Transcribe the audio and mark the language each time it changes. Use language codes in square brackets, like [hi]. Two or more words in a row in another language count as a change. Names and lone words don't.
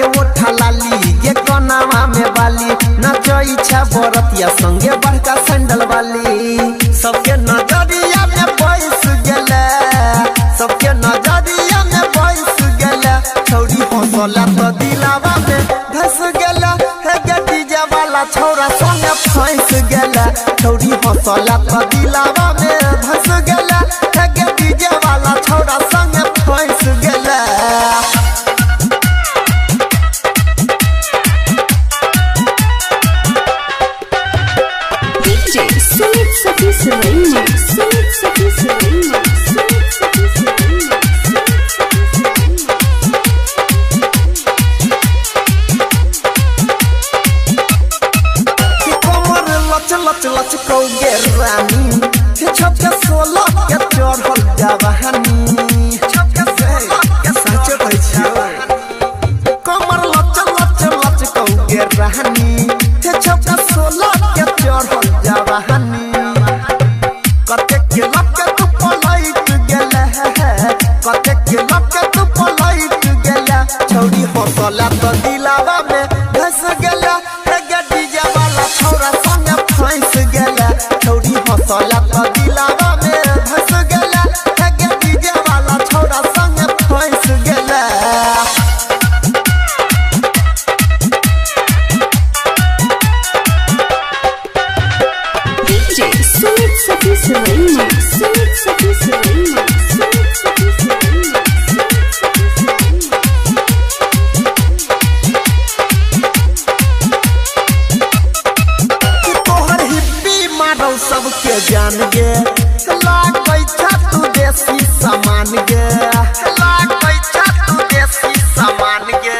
[mai] ओठा लाली गे कोनावा में बाली नचो इच्छा बरतिया संगे बड़का सैंडल वाली सबके नजरिया में बैस गेले सबके नजरिया में बैस गेले छौरी हंसला तो दिलावा में धस गेले हे गे डीजे वाला छौरा संगे फंस गेले छौरी हंसला तो दिलावा में धस गेले हे गे डीजे वाला छौरा संगे फंस गेले [en] Sweet Sophie Serena, Sweet Sophie Serena, Sweet Sophie Serena, [mai] कमर लच लच लच कौगे रानी छपके सोला के चढ़ल जवानी सच कहै छियै कमर लच लच लच कौगे रानी छपके सोला के चढ़ल जवानी कते के लक तू पलट गेले कते के लक तू पलट गेले छौरी हंसला तो दिलावा में धस गेले हे गे डीजे वाला छौरा संगे फंस गेले छौरी हंसला तो दिलावा में धस गेले हे गे डीजे वाला छौरा संगे फंस गेले [en] Sweet Sophie Serena, Sweet Sophie Serena, Sweet Sophie Serena, Sweet Sophie Serena. [mai] तोहर हिप्पी मारौ सबके जान गे लागै छ तू देसी सामान गे लागै छ तू देसी सामान गे